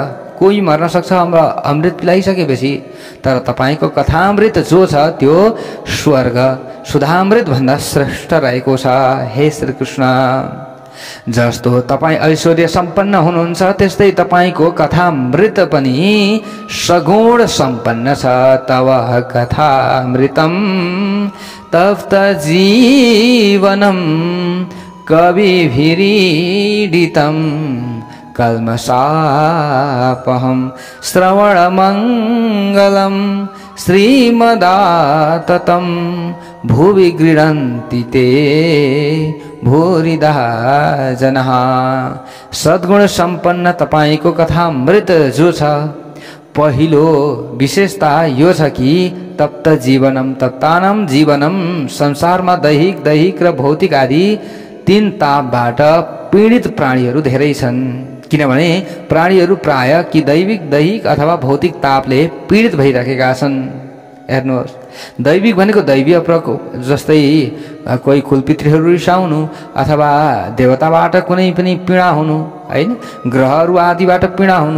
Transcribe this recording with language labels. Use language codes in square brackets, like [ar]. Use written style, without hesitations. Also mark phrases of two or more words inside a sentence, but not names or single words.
[ne] कोही मर्न सक्छ अमृत पिलाइसकेपछि। तर तपाईको कथामृत जो छ त्यो स्वर्ग सुधामृत भन्दा श्रेष्ठ रहेको छ। हे श्री कृष्ण, जस्तो तपाई ऐश्वर्य सम्पन्न हुनुहुन्छ त्यस्तै तपाईको कथामृत पनि सगुण सम्पन्न छ। [sa] तव कथामृतम तप्त जीवनम कविभिरीडितम कल्मषापहं श्रवणमङ्गलं श्रीमदाततं भुवि गृह्णन्ति ते भूरिदा जनाः। [ne] सद्गुण सम्पन्न तपाईको कथामृत जो छ पहिलो विशेषता यो छ कि [sa] तप्त जीवनम तप्तानम जीवनम, [ne] संसारमा दैहिक र भौतिक आदि तीन तापबाट पीडित प्राणीहरू धेरै छन्। किनभने प्राणीहरू प्राय कि दैहिक अथवा भौतिक तापले पीडित भइरहेका छन्। हेर्नुहोस्, दैविक भनेको दैवीय प्रकोप, जस्तै कोही कुलपितृहरू रिसाउनु अथवा देवताबाट कुनै पनि पीडा हुनु, हैन, ग्रहहरू आदिबाट पीडा हुनु।